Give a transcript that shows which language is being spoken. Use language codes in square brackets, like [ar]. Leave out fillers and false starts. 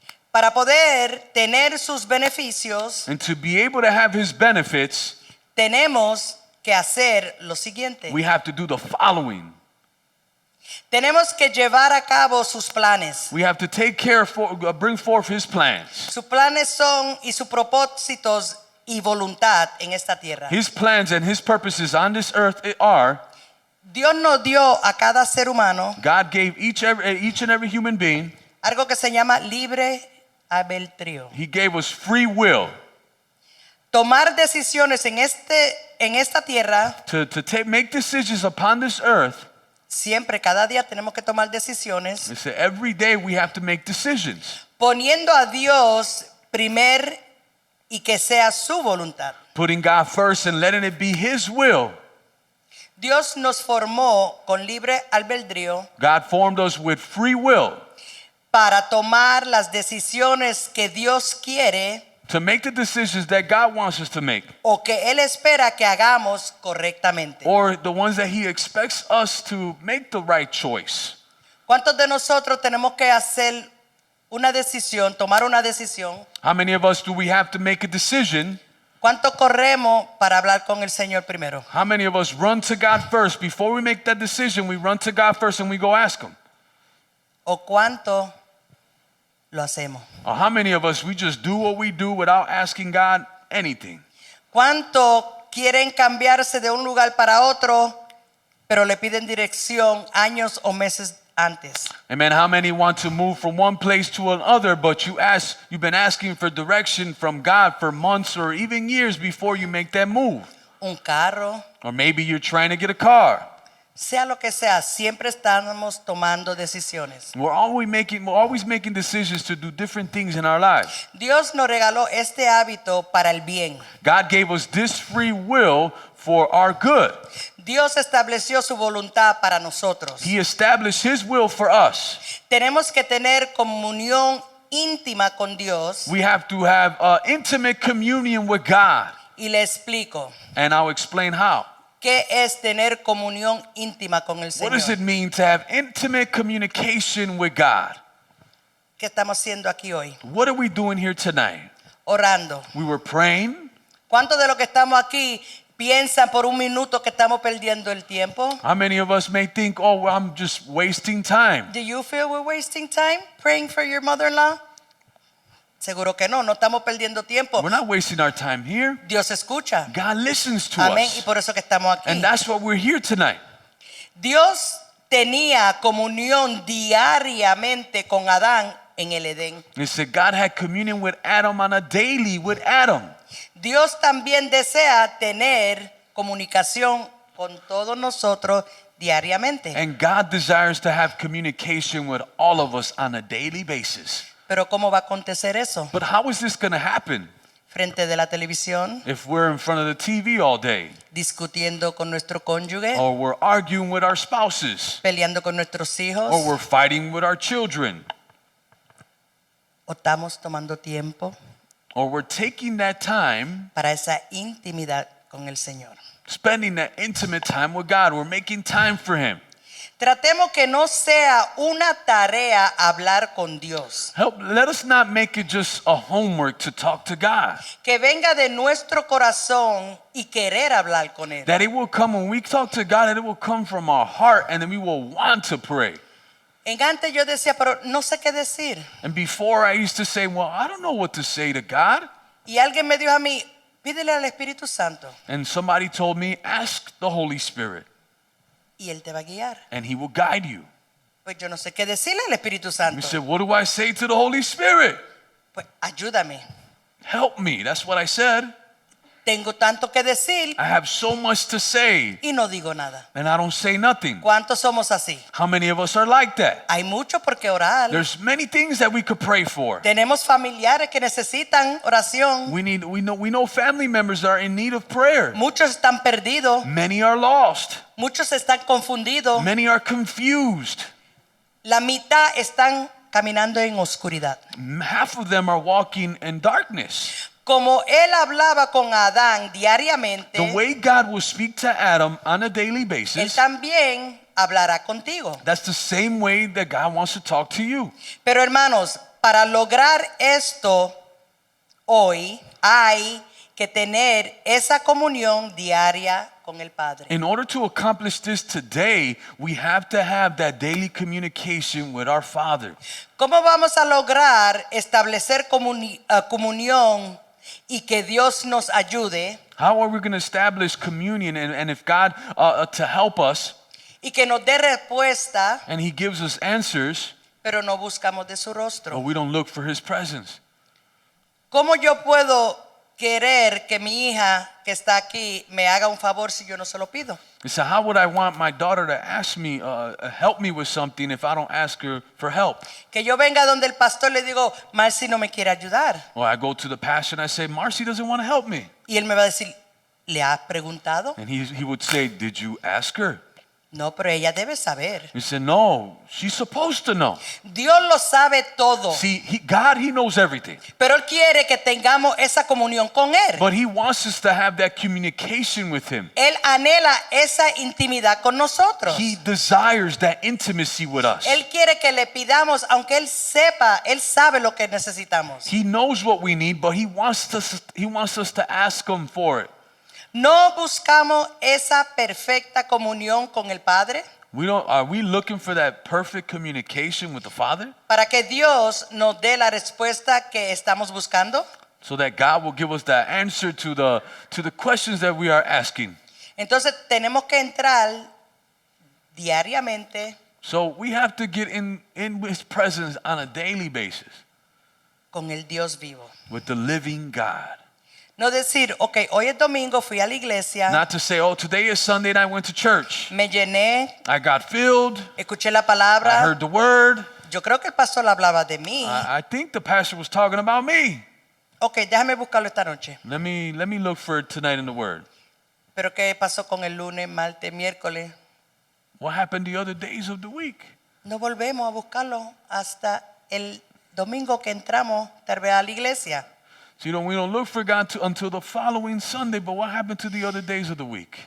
[es] Para poder tener sus beneficios, [en] And to be able to have His benefits, [es] tenemos que hacer lo siguiente. [en] we have to do the following. [es] Tenemos que llevar a cabo sus planes. [en] We have to take care bring forth His plans. [es] Sus planes son y sus propósitos y voluntad en esta tierra. [en] His plans and His purposes on this earth are, [es] Dios nos dio a cada ser humano [en] God gave each and every human being, [es] algo que se llama libre albedrío. [en] He gave us free will [es] Tomar decisiones en esta tierra, [en] to make decisions upon this earth. [es] siempre, cada día tenemos que tomar decisiones, [en] They say every day we have to make decisions, [es] poniendo a Dios primer y que sea su voluntad. [en] putting God first and letting it be His will. [es] Dios nos formó con libre albedrío [en] God formed us with free will [es] para tomar las decisiones que Dios quiere [en] to make the decisions that God wants us to make, [es] o que Él espera que hagamos correctamente. [en] or the ones that He expects us to make the right choice. [es] ¿Cuántos de nosotros tenemos que hacer una decisión, tomar una decisión? [en] How many of us do we have to make a decision? [es] ¿Cuánto corremos para hablar con el Señor primero? [en] How many of us run to God first? Before we make that decision, we run to God first and we go ask Him. [es] ¿O cuánto lo hacemos? [en] Or how many of us, we just do what we do without asking God anything? [es] ¿Cuánto quieren cambiarse de un lugar para otro, pero le piden dirección años o meses antes? [en] Amen. How many want to move from one place to another, but you've been asking for direction from God for months or even years before you make that move? [es] Un carro, [en] Or maybe you're trying to get a car. [es] sea lo que sea, siempre estamos tomando decisiones. [en] We're always making decisions to do different things in our lives. [es] Dios nos regaló este hábito para el bien. [en] God gave us this free will for our good. [es] Dios estableció su voluntad para nosotros. [en] He established His will for us. [es] Tenemos que tener comunión íntima con Dios. [en] We have to have intimate communion with God. [es] Y le explico. [en] And I'll explain how. [es] ¿Qué es tener comunión íntima con el [en] What does it [es] Señor? [en] mean to have intimate communication with God? [es] ¿Qué estamos haciendo aquí hoy? [en] What are we doing here tonight? [es] Orando. [en] We were praying. [es] ¿Cuántos de los que estamos aquí piensan por un minuto que estamos perdiendo el tiempo? [en] How many of us may think, oh, well, I'm just wasting time? Do you feel we're wasting time praying for your mother-in-law? [es] Seguro que no estamos perdiendo tiempo. [en] We're not wasting our time here. [es] Dios escucha. [en] God listens to [es] Amén. Y [en] us. [es] por eso que estamos aquí. [en] And that's why we're here tonight. [es] Dios tenía comunión diariamente con Adán en el Edén. [en] It said God had communion with Adam on a daily with Adam. [es] Dios también desea tener comunicación con todos nosotros diariamente. [en] And God desires to have communication with all of us on a daily basis. [es] Pero ¿cómo va a acontecer eso? [en] But how is this going to happen [es] Frente de la televisión, [en] if we're in front of the TV all day? [es] discutiendo con nuestro cónyuge, [en] Or we're arguing with our spouses? [es] peleando con nuestros hijos, [en] Or we're fighting with our children? [es] o estamos tomando tiempo [en] Or we're taking that time, [es] para esa intimidad con el Señor. [en] spending that intimate time with God. We're making time for Him. [es] Tratemos que no sea una tarea hablar con Dios, [en] Let us not make it just a homework to talk to God. [es] que venga de nuestro corazón y querer hablar con Él. [en] That it will come when we talk to God, that it will come from our heart and then we will want to pray. [es] En antes yo decía, pero no sé qué decir. [en] And before I used to say, well, I don't know what to say to God. [es] Y alguien me dijo a mí, pídele al Espíritu Santo [en] And somebody told me, ask the Holy Spirit [es] y Él te va a guiar. [en] and He will guide you. [es] Pues yo no sé qué decirle al Espíritu [en] We [es] Santo. [en] said, what do I say to the Holy Spirit? [es] Pues ayúdame. [en] Help me. That's what I said. [es] Tengo tanto que decir [en] I have so much to say [es] y no digo nada. [en] and I don't say nothing. [es] ¿Cuántos somos así? [en] How many of us are like that? [es] Hay mucho por qué orar. [en] There's many things that we could pray for. [es] Tenemos familiares que necesitan oración. [en] We know family members are in need of prayer. [es] Muchos están perdidos. [en] Many are lost. [es] Muchos están confundidos. [en] Many are confused. [es] La mitad están caminando en oscuridad. [en] Half of them are walking in darkness. [es] Como Él hablaba con Adán diariamente, [en] The way God will speak to Adam on a daily [es] Él [en] basis, [es] también hablará contigo. [en] that's the same way that God wants to talk to you. [es] Pero hermanos, para lograr esto hoy hay que tener esa comunión diaria con el Padre. [en] In order to accomplish this today, we have to have that daily communication with our Father. [es] ¿Cómo vamos a lograr establecer comunión y que Dios nos ayude [en] How are we going to establish communion and if God to help us [es] y que nos dé respuesta, [en] and He gives us answers, [es] pero no buscamos de su [en] but [es] rostro? [en] we don't look for His presence? [es] ¿Cómo yo puedo querer que mi hija que está aquí me haga un favor si yo no se lo pido? [en] So how would I want my daughter to ask me, help me with something if I don't ask her for help? [es] Que yo venga donde el pastor le digo, Marcy no me quiere ayudar. [en] Or I go to the pastor and I say, Marcy doesn't want to help me. [es] Y él me va a decir, ¿le has preguntado? [en] And he would say, did you ask her? [es] No, pero ella debe saber. [en] He said, no, she's supposed to know. [es] Dios lo sabe todo. [en] See, God, He knows everything. [es] Pero Él quiere que tengamos esa comunión con Él. [en] But He wants us to have that communication with Him. [es] Él anhela esa intimidad con nosotros. [en] He desires that intimacy with us. [es] Él quiere que le pidamos, aunque Él sepa, Él sabe lo que necesitamos. [en] He knows what we need, but He wants us to ask Him for it. [es] ¿No buscamos esa perfecta comunión con el Padre? [en] Are we looking for that perfect communication with the Father? [es] Para que Dios nos dé la respuesta que estamos buscando. [en] So that God will give us the answer to the questions that we are asking. [es] Entonces tenemos que entrar diariamente [en] So we have to get in His presence on a daily basis [es] con el Dios vivo. [en] with the living God. [es] No decir, ok, hoy es domingo, fui a la iglesia, [en] Not to say, oh, today is Sunday and I went to church. [es] me llené, [en] I got filled. [es] escuché la [en] I [es] palabra. [en] heard the word. [es] Yo creo que el pastor hablaba de mí. [en] I think the pastor was talking about me. [es] Ok, déjame buscarlo esta noche. [en] Let me look for it tonight in the word. [es] Pero ¿qué pasó con el lunes, martes, miércoles? [en] What happened the other days of the week? [es] No volvemos a buscarlo hasta el domingo que entramos tal vez a la iglesia. [en] So we don't look for God until the following Sunday, but what happened to the other days of the week?